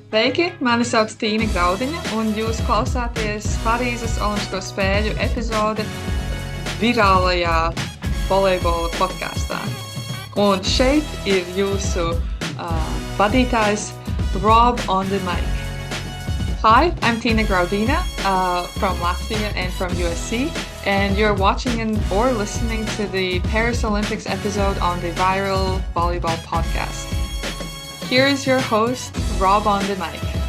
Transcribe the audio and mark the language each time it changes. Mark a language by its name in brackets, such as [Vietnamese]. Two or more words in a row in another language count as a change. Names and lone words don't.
[Latvian] Sveiki, mani sauc Tīna Graudina, un jūs klausāties Parīzes Olimpisko spēļu epizode Virālajā Volejbola podkāstā. Un šeit ir jūsu vadītājs Rob [English] on the mic. Hi, I'm Tīna Graudina from Latvia and from USC, and you're watching or listening to the Paris Olympics episode on the Viral Volleyball Podcast. Here's your host, Rob on the mic.